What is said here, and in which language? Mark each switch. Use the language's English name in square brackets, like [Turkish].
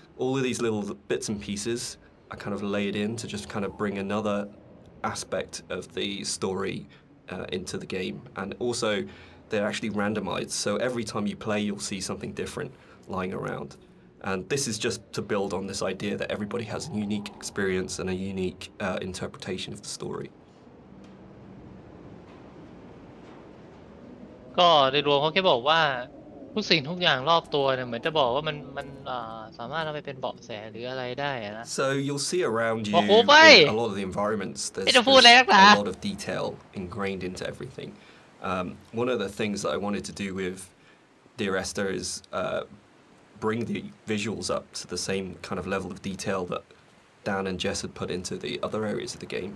[English] All of these little bits and pieces are kind of laid in to just kind of bring another aspect of the story into the game. And also, they're actually randomized, so every time you play, you'll see something different lying around. And this is just to build on this idea that everybody has a unique experience and a unique interpretation of the story. [Thai] ก็โดยรวมเขาแค่บอกว่าทุกสิ่งทุกอย่างรอบตัวเนี่ยเหมือนจะบอกว่ามันสามารถเอาไปเป็นเบาะแสหรืออะไรได้นะ [English] So you'll see around you [Thai] โอ้โหไป [English] in a lot of the environments, there's [Thai] ไม่จะพูดอะไรนักหนา [English] a lot of detail ingrained into everything. One of the things that I wanted to do with Dear Esther is bring the visuals up to the same kind of level of detail that Dan and Jess had put into the other areas of the game.